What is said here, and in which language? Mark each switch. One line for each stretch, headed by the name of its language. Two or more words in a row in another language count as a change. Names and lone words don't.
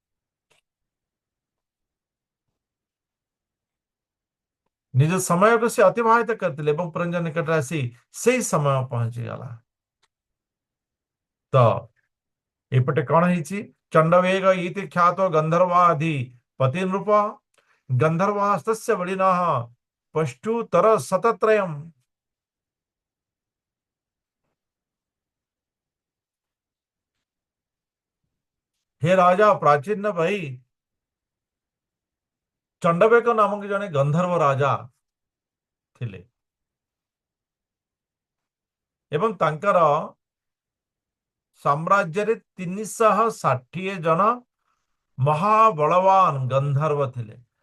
Odia: ନିଜ ସମୟକୁ ସେ ଅତିବାହିତ କରିଥିଲେ ଏବଂ ପୁରଞ୍ଜନ ନିକଟରେ ଆସି ସେଇ ସମୟ ପହଞ୍ଚିଗଲା। ତ ଏପଟେ କଣ ହେଇଛି?
Sanskrit: ଚଣ୍ଡବେଗ ଇତି ଖ୍ୟାତ ଗନ୍ଧର୍ବାଧି ପତି ନୃପ ଗନ୍ଧର୍ବାସ୍ତସ୍ୟ ବଳିନଃ ପଷ୍ଟୁତର ଶତତ୍ରୟମ୍।
Hindi: हे राजा प्राचीन भाई,
Odia: ଚଣ୍ଡବେଗ ନାମକ ଜଣେ ଗନ୍ଧର୍ବ ରାଜା ଥିଲେ ଏବଂ ତାଙ୍କର ସାମ୍ରାଜ୍ୟରେ 360 ଜଣ ମହାବଳବାନ ଗନ୍ଧର୍ବ ଥିଲେ।